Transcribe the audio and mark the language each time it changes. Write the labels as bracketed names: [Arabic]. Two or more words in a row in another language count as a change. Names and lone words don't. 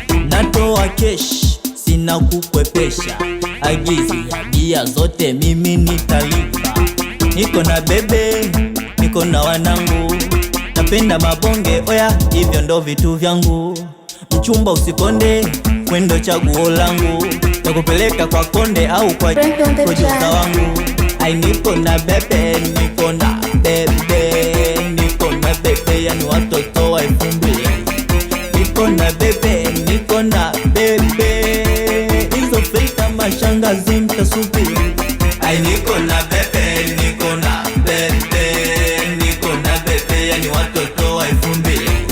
[Swahili] Natoa kesh, sina kukwepesha, agizi ya bia zote mimi nitalipa. Niko na bebe, niko na wanangu, napenda mabonge, oya, hivyo ndo vitu vyangu. Mchumba usikonde, we ndo chaguo langu, takupeleka kwa konde au kwa Frank [English] on the producer track. [Swahili] wangu. Ai, niko na bebe, niko na bebe, niko na bebe, yani watoto wa elfu mbili. Niko na bebe, niko na bebe, hizo filter mashangazi mtasubiri. Ai, niko na bebe, niko na bebe, niko na bebe, yani watoto wa elfu mbili.